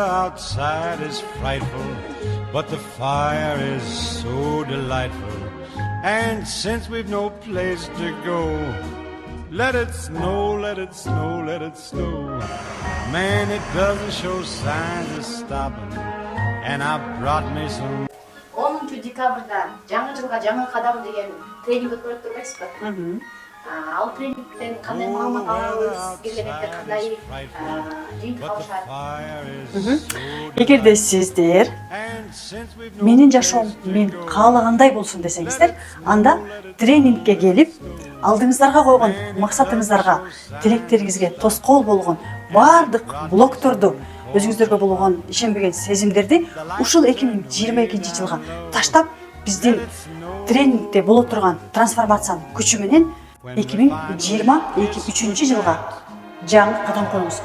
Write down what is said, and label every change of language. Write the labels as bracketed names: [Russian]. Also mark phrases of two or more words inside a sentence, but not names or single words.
[English] outside is frightful, but the fire is so delightful. And since we've no place to go, let it snow, let it snow, let it snow. Man, it doesn't show signs of stopping. And I brought me some. [Kyrgyz] 10 декабрда жаңы жылга жаңы кадам деген тренинг өткөрүп турбайсызбы? Ал тренингден кандай маалымат алабыз, келгенде кандай жыйынтык алышат? Эгерде сиздер менин жашоом мен каалагандай болсун десеңиздер, анда тренингке келип, алдыңыздарга койгон максатыңыздарга, тилектериңизге тоскоол болгон бардык блокторду, өзүңүздөргө болгон ишенбеген сезимдерди ушул 2022 жылга таштап, биздин тренингде боло турган трансформациянын күчү менен 2023 жылга жаңы кадам коюңуз.